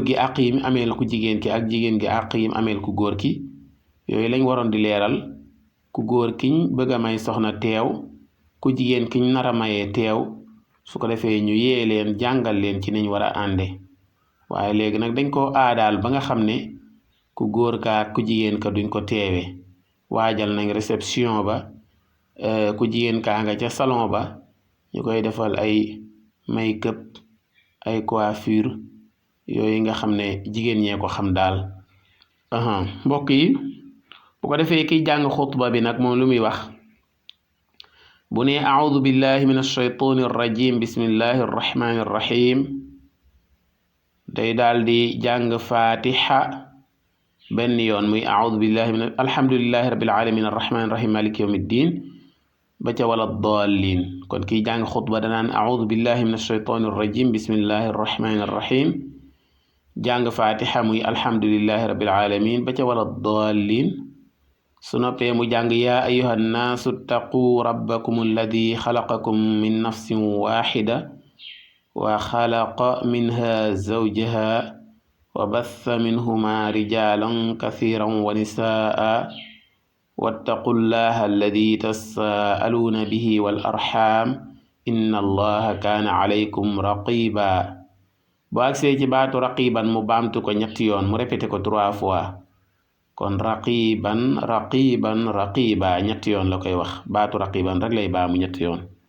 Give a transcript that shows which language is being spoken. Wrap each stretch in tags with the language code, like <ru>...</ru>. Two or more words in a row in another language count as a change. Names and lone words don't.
<wo>gi àq yim ameel ku jigéen ki ak jigéen gi àq yim ameel ku góor ki yooyu lañ waroon di leeral ku góor kiñ bëgg a may soxna teew ku jigéen kiñ nar a mayee teew su ko defee ñu yee leen jàngal leen ci niñ war a ànde waaye léegi nag dañ ko aadaal ba nga xam ne ku góor ka ak ku jigéen ka duñ ko teewe waajal nañ réception ba ku jigéen kaa nga ca salon ba ñu koy defal ay make-up ay coiffure yooyu nga xam ne jigéen ñee ko xam daal mbokk yi bu ko defee kiy jàng xutba bi nag moom lu muy wax bu ne</wo> <ar>أعوذ بالله من الشيطان الرجيم بسم الله الرحمن الرحيم</ar> <wo>day daal di jàng fatiha benn yoon muy</wo> <ar>أعوذ بالله من الحمد لله رب العالمين الرحمن الرحيم مالك يوم الدين</ar> <wo>ba ca</wo> <ar>ولا الضالين</ar> <wo>kon kiy jàng xutba danaan</wo> <ar>أعوذ بالله من الشيطان الرجيم بسم الله الرحمن الرحيم</ar> <wo>jàng fatiha muy</wo> <ar>الحمد لله رب العالمين</ar> <wo>ba ca</wo> <ar>ولا الضالين</ar> <wo>su noppee mu jàng</wo> <ar>يا أيها الناس اتقوا ربكم الذي خلقكم من نفس واحدة وخلق منها زوجها وبث منهما رجالا كثيرا ونساء واتقوا الله الذي تساءلون به والأرحام إن الله كان عليكم رقيبا</ar> <wo>bu agsee ci baatu raqiban mu baamtu ko ñetti yoon mu répété ko 3 fois kon</wo> <ar>رقيبا رقيبا رقيبا</ar> <wo>ñetti yoon la koy wax baatu raqiban rek lay baamu ñetti yoon</wo>